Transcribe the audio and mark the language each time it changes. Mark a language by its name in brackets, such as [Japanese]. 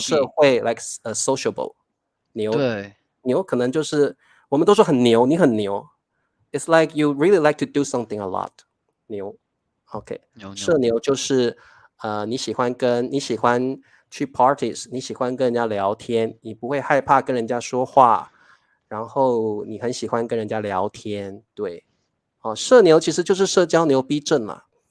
[Chinese] 社会， [English] like sociable。 [Chinese] 牛对，牛可能就是我们都说很牛，你很牛。 [English] It's like you really like to do something a lot。 [Chinese] 牛，OK。牛，社牛就是你喜欢去 parties，你喜欢跟人家聊天，你不会害怕跟人家说话，然后你很喜欢跟人家聊天，对。社牛其实就是社交牛逼症嘛。